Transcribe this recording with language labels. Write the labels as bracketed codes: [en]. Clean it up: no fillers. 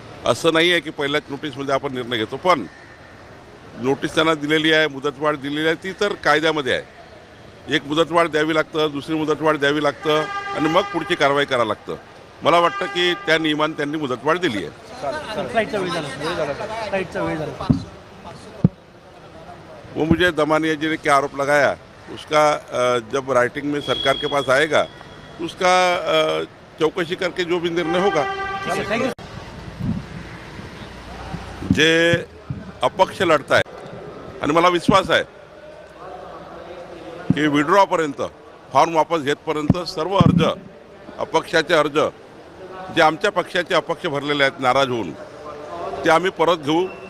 [mr] असं नाही आहे की पहिल्याच नोटीसमध्ये आपण निर्णय घेतो. पण नोटीस त्यांना दिलेली आहे, मुदतवाढ दिलेली आहे, ती तर कायद्यामध्ये आहे. एक मुदतवाढ द्यावी लागतं, दुसरी मुदतवाढ द्यावी लागतं आणि मग पुढची कारवाई करावं लागतं. मला वाटतं की त्या नियमाने त्यांनी मुदतवाढ दिली आहे. फ्लाईटचा वेळ झाला. [hi] वो मुझे दमानिया जी ने क्या आरोप लगाया उसका जब राइटिंग में सरकार के पास आएगा तो उसका चौकसी करके जो भी निर्णय होगा. [mr] जे अपक्ष लढतायत आणि मला विश्वास आहे की विड्रॉपर्यंत, फॉर्म वापस घेतपर्यंत सर्व अर्ज, अपक्षाचे अर्ज जे आमच्या पक्षाचे अपक्ष भरलेले आहेत नाराज होऊन, ते आम्ही परत घेऊ.